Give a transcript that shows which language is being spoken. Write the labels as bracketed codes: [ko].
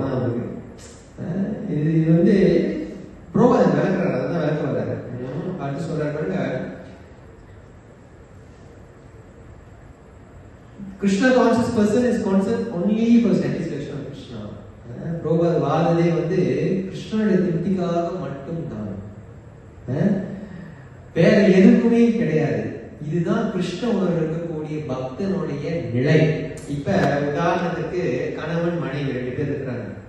[ta] அப்பதான் அவருக்கு இது வந்து புரோபாதம் விளக்குறாரு, அதுதான் விளக்க வர்றாரு. அடுத்து சொல்றாரு பாருங்க, [en] Krishna conscious person is concerned only for satisfaction of Krishna. [ta] புரோபாத வாததே வந்து கிருஷ்ணனுடைய திருப்திக்காக மட்டும்தான், வேற எதுக்குமே கிடையாது. இதுதான் கிருஷ்ண உணர்வு இருக்கக்கூடிய பக்தனுடைய நிலை. இப்ப உதாரணத்துக்கு கணவன் மனைவி 2 பேர் இருக்கிறாங்க.